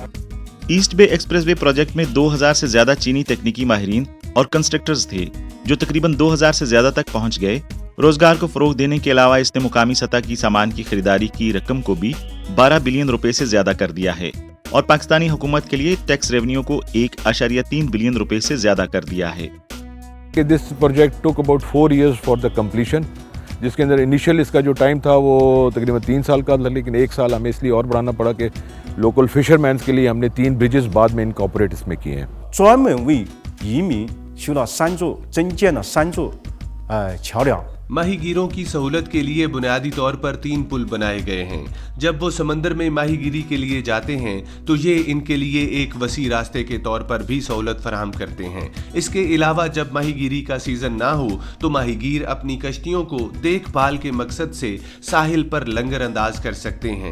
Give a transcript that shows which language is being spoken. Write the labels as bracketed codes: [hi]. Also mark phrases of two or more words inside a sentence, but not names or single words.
[ur] ایسٹ بے ایکسپریس وے پروجیکٹ میں 2000 سے زیادہ چینی تکنیکی ماہرین اور کنسٹرکٹرز تھے جو تقریباً 2000 سے زیادہ تک پہنچ گئے. روزگار کو فروغ دینے کے علاوہ اس نے مقامی سطح کی سامان کی خریداری کی رقم کو بھی 12 بلین روپے سے زیادہ کر دیا ہے, اور پاکستانی حکومت کے لیے [en] tax revenue [ur] کو 1.3 بلین روپے سے زیادہ کر دیا ہے. [en] This project took about 4 years for the completion, [ur] جس کے اندر انیشیل اس کا جو ٹائم تھا وہ تقریباً 3 سال کا تھا, لیکن 1 سال ہمیں اس لیے اور بڑھانا پڑا کہ [en] local fishermen [ur] کے لیے ہم نے 3 بریجز بعد میں انکارپوریٹ اس میں کیے ہیں. [zh] 专门为移民修了3座，增建了3座桥梁。 [ur] ماہی گیروں کی سہولت کے لیے بنیادی طور پر 3 پل بنائے گئے ہیں. جب وہ سمندر میں ماہی گیری کے لیے جاتے ہیں تو یہ ان کے لیے ایک وسیع راستے کے طور پر بھی سہولت فراہم کرتے ہیں. اس کے علاوہ جب ماہی گیری کا سیزن نہ ہو تو ماہی گیر اپنی کشتیوں کو دیکھ بھال کے مقصد سے ساحل پر لنگر انداز کر سکتے ہیں.